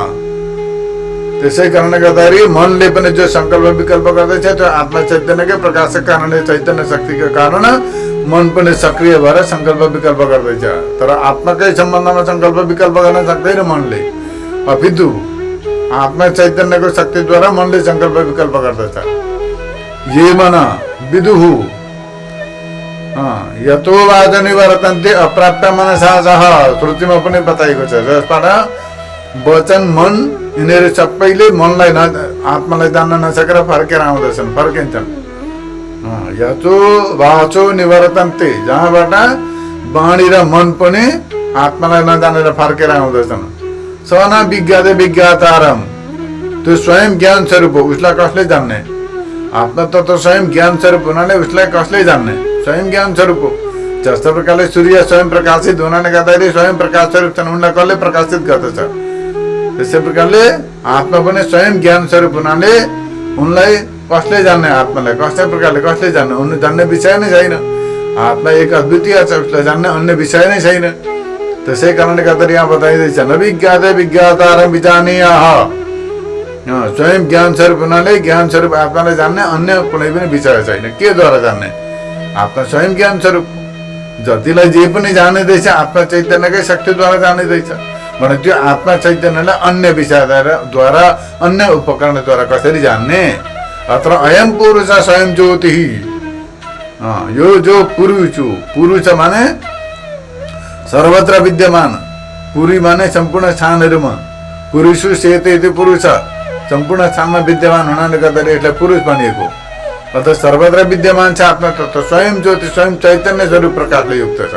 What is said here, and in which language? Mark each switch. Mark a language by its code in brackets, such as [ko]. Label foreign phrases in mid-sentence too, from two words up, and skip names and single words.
[ne] त्यसै कारणले गर्दाखेरि मनले पनि जो संकल्प विकल्प गर्दैछ त्यो आत्मा चैतन्यकै प्रकाशका कारणले, चैतन्य शक्तिको कारण मन पनि सक्रिय भएर संकल्प विकल्प गर्दैछ। तर आत्माकै सम्बन्धमा संकल्प विकल्प गर्न सक्दैन मनले, अपितु आत्मा चैतन्यको शक्तिद्वारा मनले संकल्प विकल्प गर्दछ। [sa] ये मन विदुहु यतो वाच निवर्तन्ते अप्राप्त मनसासह, [ne] श्रुतिमा पनि बताइएको छ। जसबाट वचन मन यिनीहरू सबैले मनलाई आत्मालाई जान्न नसकेर फर्केर आउँदछन्, फर्किन्छन्। [sa] यतो वाचो निवर्तन्ते, [ne] जहाँबाट वाणी र मन पनि आत्मालाई नजानेर फर्केर आउँदछन्। [sa] स न विज्ञाते विज्ञातारम, [ne] त्यो स्वयं ज्ञान स्वरूप हो, उसलाई कसले जान्ने? आत्मा तत्व स्वयं ज्ञान स्वरूप हुनाले उसलाई कसले जान्ने? स्वयं ज्ञान स्वरूप हो। जस्तो प्रकारले सूर्य स्वयं प्रकाशित हुनाले गर्दाखेरि स्वयं प्रकाश स्वरूप छन्, उनलाई कसले प्रकाशित गर्दछ? त्यसै प्रकारले आत्मा पनि स्वयं ज्ञान स्वरूप हुनाले उनलाई कसले जान्ने? आत्मालाई कस्तै प्रकारले कसले जान्ने? उनले जान्ने विषय नै छैन। आत्मा एक अद्वितीय छ, उसलाई जान्ने अन्य विषय नै छैन। त्यसै कारणले गर्दाखेरि यहाँ बताइँदैछ [sa] न विज्ञाते विज्ञातारम विजानीयाः, [ne] स्वयं ज्ञान स्वरूप हुनाले ज्ञान स्वरूप आत्मालाई जान्ने अन्य कुनै पनि विषय छैन। के द्वारा जान्ने? आत्मा स्वयं ज्ञान स्वरूप, जतिलाई जे पनि जानिँदैछ आत्मा चैतन्यकै शक्तिद्वारा जानिँदैछ भने त्यो आत्मा चैतन्यलाई अन्य विषयद्वारा अन्य उपकरणद्वारा कसरी जान्ने? [sa] अत्र अयम पुरुष स्वयं ज्योति, [ne] यो जो पुरुष हो, पुरुष माने सर्वत्र विद्यमान, पुरी माने सम्पूर्ण स्थानहरूमा, [sa] पुरुष सेते [ne] पुरुष सम्पूर्ण स्थानमा विद्यमान हुनाले गर्दाखेरि यसलाई पुरुष भनिएको। अर्थात् सर्वत्र विद्यमान छ आत्मा तत्व, स्वयं ज्योति, स्वयं चैतन्य स्वरूप प्रकाशले युक्त छ।